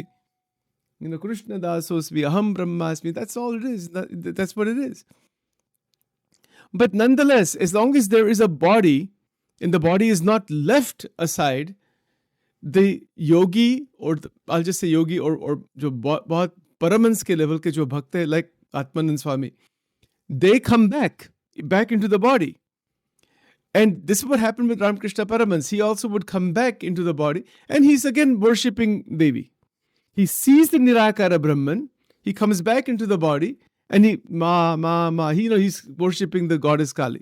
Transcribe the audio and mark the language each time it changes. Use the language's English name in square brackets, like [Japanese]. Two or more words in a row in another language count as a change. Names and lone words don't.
[Sanskrit] कृष्णदासोस्मि, अहम् ब्रह्मास्मि. [English] That's all it is. That's what it is. But nonetheless, as long as there is a body, and the body is not left aside, the yogi, I'll just say yogi, or [Hindi] जो बहुत परमहंस के लेवल के जो भक्त है, [English] like Atmanand Swami, they come back into the body. And this is what happened with Ramakrishna Paramans. He also would come back into the body, and he's again worshipping Devi. He sees the Nirakara Brahman, he comes back into the body, and he's worshipping the goddess Kali.